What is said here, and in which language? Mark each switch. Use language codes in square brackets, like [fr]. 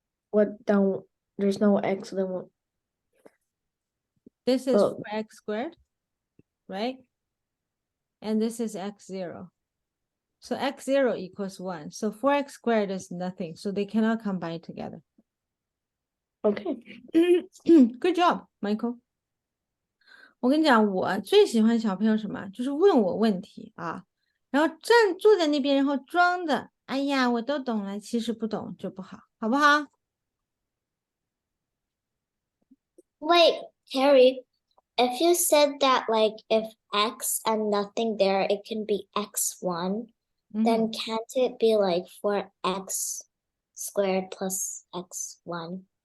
[en] what down there's no x, then what? This is Oh. 4x squared, right? And this is x0. So x0 equals 1. So 4x squared is nothing. So they cannot combine together. Okay. Good job, Michael. [zh] 我跟你讲，我最喜欢小朋友什么，就是问我问题啊，然后坐在那边，然后装的，哎呀，我都懂了，其实不懂就不好，好不好？ [en] Wait, Carrie, if you said that like if x and nothing there, it can be x1, then can't it be like 4x squared plus x1?